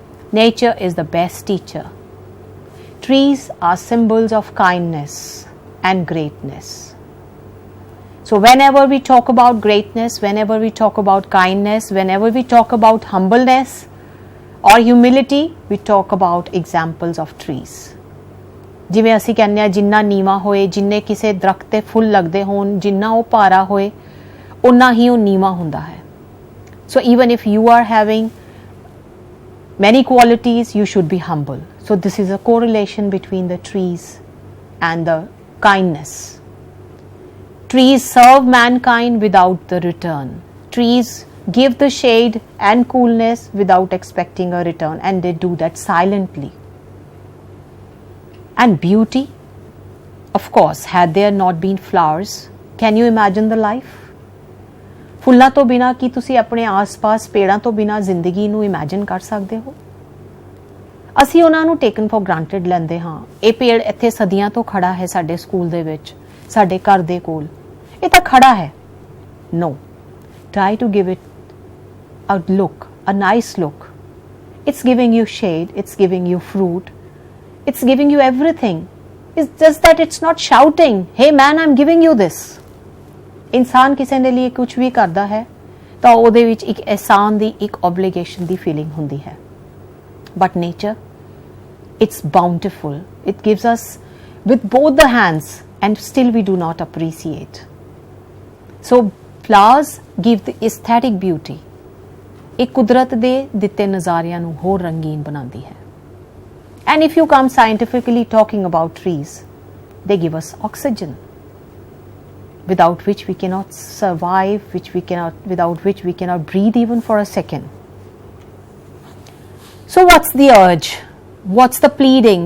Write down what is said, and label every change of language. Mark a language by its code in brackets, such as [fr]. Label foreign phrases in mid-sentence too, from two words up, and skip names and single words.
[en] Nature is the best teacher. Trees are symbols of kindness and greatness. So whenever we talk about greatness, whenever we talk about kindness, whenever we talk about humbleness or humility, we talk about examples of trees. [pa] ਜਿਵੇਂ ਅਸੀਂ ਕਹਿੰਦੇ ਆ ਜਿੰਨਾ ਨੀਵਾ ਹੋਏ, ਜਿੰਨੇ ਕਿਸੇ ਦਰਖਤ ਤੇ ਫੁੱਲ ਲੱਗਦੇ ਹੋਣ, ਜਿੰਨਾ ਉਹ ਭਾਰਾ ਹੋਏ, ਉਨਾ ਹੀ ਉਹ ਨੀਵਾ ਹੁੰਦਾ ਹੈ. [en] So even if you are having many qualities, you should be humble. So this is a correlation between the trees and the kindness. Trees serve mankind without the return. Trees give the shade and coolness without expecting a return, and they do that silently. And beauty, of course, had there not been flowers, can you imagine the life? [pa] ਫੁੱਲਾਂ ਤੋਂ ਬਿਨਾ ਕੀ ਤੁਸੀਂ ਆਪਣੇ ਆਸ-ਪਾਸ ਪੇੜਾਂ ਤੋਂ ਬਿਨਾ ਜ਼ਿੰਦਗੀ ਨੂੰ ਇਮੇਜਿਨ ਕਰ ਸਕਦੇ ਹੋ? ਅਸੀਂ ਉਹਨਾਂ ਨੂੰ [en] taken for granted [pa] ਲੈਂਦੇ ਹਾਂ. ਇਹ ਪੇੜ ਇੱਥੇ ਸਦੀਆਂ ਤੋਂ ਖੜਾ ਹੈ ਸਾਡੇ ਸਕੂਲ ਦੇ ਵਿੱਚ, ਸਾਡੇ ਘਰ ਦੇ ਕੋਲ. ਇਹ ਤਾਂ ਖੜਾ ਹੈ. [en] No. Try to give it a look, a nice look. It's giving you shade, it's giving you fruit, it's giving you everything. It's just that it's not shouting, hey man, I'm giving you this. [pa] ਇਨਸਾਨ ਕਿਸੇ ਦੇ ਲਈ ਕੁਝ ਵੀ ਕਰਦਾ ਹੈ ਤਾਂ ਉਹਦੇ ਵਿੱਚ ਇੱਕ ਅਹਿਸਾਨ ਦੀ, ਇੱਕ obligation ਦੀ ਫੀਲਿੰਗ ਹੁੰਦੀ ਹੈ. [en] But nature, it's bountiful. It gives us with both the hands and still we do not appreciate. So flowers give the aesthetic beauty. [pa] ਇਹ ਕੁਦਰਤ ਦੇ ਦਿੱਤੇ ਨਜ਼ਾਰਿਆਂ ਨੂੰ ਹੋਰ ਰੰਗੀਨ ਬਣਾਉਂਦੀ ਹੈ. [en] And if you come scientifically talking about trees, they give us oxygen, without which we cannot survive, without which we cannot breathe even for a second. So what's the urge? What's the pleading?